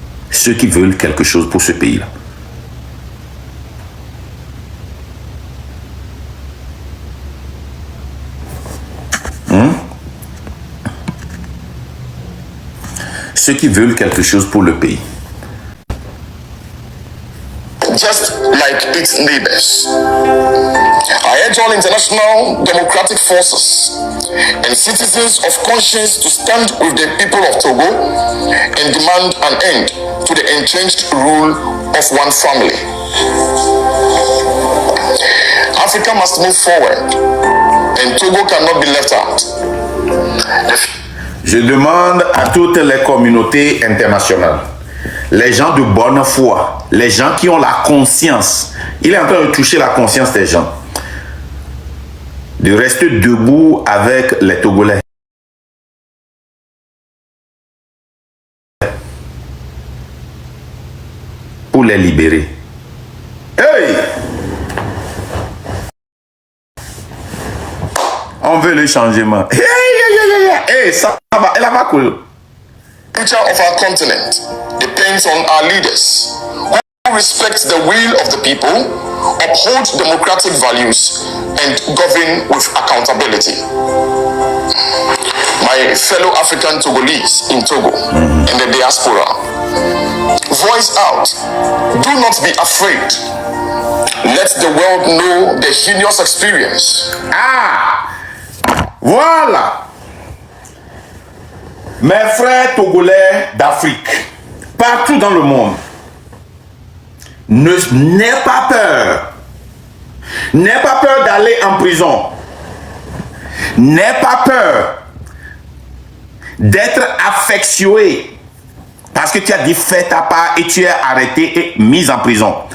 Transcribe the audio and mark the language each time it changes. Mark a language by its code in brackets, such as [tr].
[fr] Ceux qui veulent quelque chose pour ce pays-là. Ceux qui veulent quelque chose pour le pays. [en] just like its neighbors. I urge all international democratic forces and citizens of conscience to stand with the people of Togo and demand an end to the entrenched rule of one family. Africa must move forward, and Togo cannot be left out. [fr] Je demande à toutes les communautés internationales, les gens de bonne foi, les gens qui ont la conscience, il est en train de toucher la conscience des gens, de rester debout avec les Togolais. Pour les libérer. Hey! On veut le changement. Hey, hey, ça va, elle va cool. [en] The future of our continent depends on our leaders who respect the will of the people, uphold democratic values, and govern with accountability. My fellow African Togolese in Togo and the diaspora, voice out. Do not be afraid. Let the world know the heinous experience. [fr] Ah! Voilà! Mes frères togolais d'Afrique, partout dans le monde, n'aie pas peur. N'aie pas peur d'aller en prison. N'aie pas peur d'être affectionné parce que tu as dit fait ta part et tu es arrêté et mis en prison.